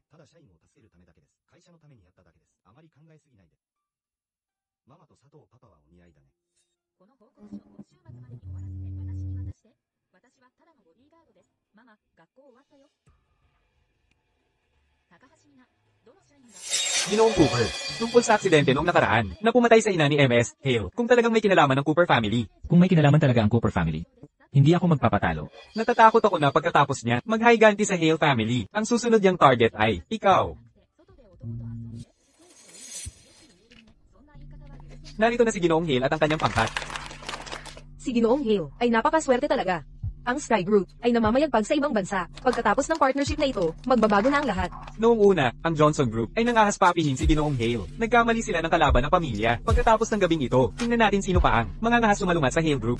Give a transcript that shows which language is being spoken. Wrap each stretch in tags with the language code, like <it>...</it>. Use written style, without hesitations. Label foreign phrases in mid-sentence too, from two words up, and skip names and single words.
<ja>ただ社員を助けるためだけです。会社のためにやっただけです。あまり考えすぎないで。ママと佐藤パパはお似合いだね。この報告書、今週末までに終わらせて私に渡して。私はただのボディーガードです。ママ、学校終わったよ。高橋みな、どの社員が</ja> <tl>Ginoong Cooper, tungkol sa aksidente noong nakaraan, na pumatay sa ina ni MS, Hale, kung talagang may kinalaman ng Cooper family. Kung may kinalaman talaga ang Cooper family, hindi ako magpapatalo. Natatakot ako na pagkatapos niya, mag-higanti sa Hale family. Ang susunod niyang target ay, ikaw.</tl> <ja>外で男と遊んで、そんな言い方は許せない。</ja> <tl>Narito na si Ginoong Hale at ang kanyang pangkat. Si Ginoong Hale ay napakaswerte talaga. Ang Sky Group ay namamayagpag sa ibang bansa. Pagkatapos ng partnership na ito, magbabago na ang lahat. Noong una, ang Johnson Group ay nangahas papihin si Ginoong Hale. Nagkamali sila ng kalaban ng pamilya. Pagkatapos ng gabing ito, tingnan natin sino pa ang mangangahas sumalungat sa Hale Group.</tl>